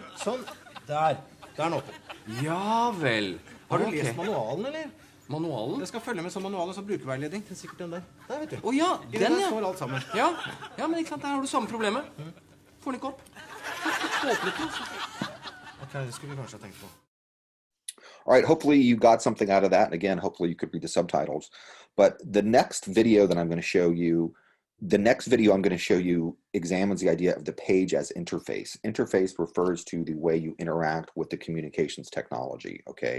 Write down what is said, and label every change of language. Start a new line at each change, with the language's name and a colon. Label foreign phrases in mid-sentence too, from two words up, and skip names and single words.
Norwegian: Sånn. Der. Der er den åpen. Ja vel. Har du Ok. lest manualen, eller? Manualen? Det skal følge med som manualen som brukerveiledning. Det er sikkert den der. Der, vet du. Å ja, I den, der ja. står alt sammen. Ja, men ikke sant, der har du samme problemet. Får den ikke opp. Får åpnet den, så. Ok, det skulle vi kanskje ha tenkt på.
English: All right, hopefully you got something out of that. And again, hopefully you could read the subtitles. But the next video that I'm going to show you, examines the idea of the page as interface. Interface refers to the way you interact with the communications technology, okay?